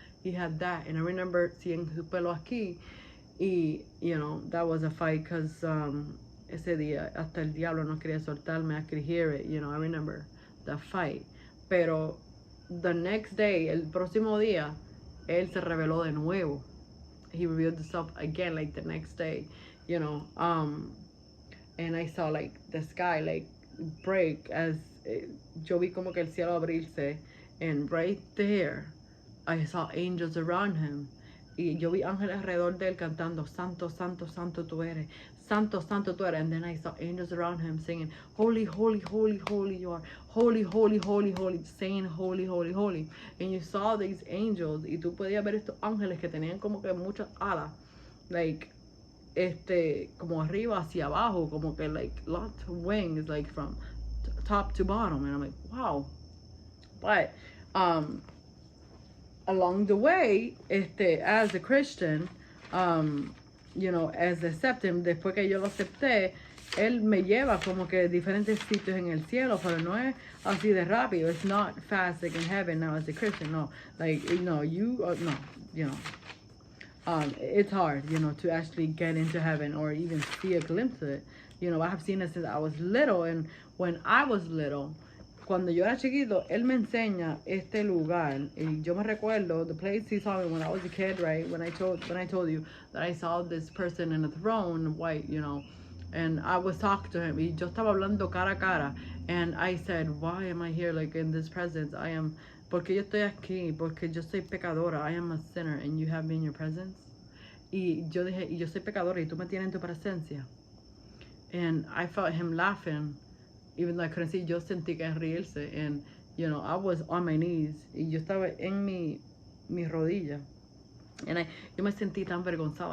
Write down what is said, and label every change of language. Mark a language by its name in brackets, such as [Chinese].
[English] He had that, and I remember seeing [Spanish] su pelo aquí, [English] y, you know, that was a fight, because [Spanish] ese día hasta el diablo no quería soltarme, [English] I could hear it, you know, I remember the fight. [Spanish] Pero [English] the next day, [Spanish] el próximo día, él se reveló de nuevo. [English] He revealed himself again, like the next day, you know, and I saw like the sky like break as [Spanish] yo vi como que el cielo abrirse, [English] and right there I saw angels around him. [Spanish] Y yo vi ángeles alrededor de él cantando, Santo, Santo, Santo tú eres, [English] Santo, Santo tú eres. And then I saw angels around him singing, Holy, Holy, Holy, Holy you are, Holy, Holy, Holy, Holy, saying Holy, Holy, Holy. And you saw these angels, [Spanish] y tú podías ver estos ángeles que tenían como que muchas alas, [English] like, [Spanish] como arriba hacia abajo, como que [English] like lots of wings, like from top to bottom. And I'm like, wow. But along the way, as a Christian, you know, as accepting, [Spanish] después que yo lo acepté, él me lleva como que diferentes sitios en el cielo, pero no es así de rápido. [English] It's not fast like in heaven now as a Christian, no. Like, you know, no, you know. It's hard, you know, to actually get into heaven or even see a glimpse of it. You know, I have seen it since I was little, and when I was little, [Spanish] cuando yo era chiquito, él me enseña este lugar, y yo me recuerdo [English] the place he saw me when I was a kid, right? When I told you that I saw this person in a throne, white, you know, and I was talking to him, [Spanish] y yo estaba hablando cara a cara, [English] and I said, why am I here, like, in this presence? [Spanish] Porque yo estoy aquí, porque yo soy pecadora, [English] I am a sinner, and you have me in your presence. [Spanish] Y yo dije, y yo soy pecadora, y tú me tienes en tu presencia. [English] And I felt him laughing, even though I couldn't see. [Spanish] Yo sentí que reírse, [English] and, you know, I was on my knees, [Spanish] y yo estaba en mi rodilla. And yo me sentí tan vergonzada.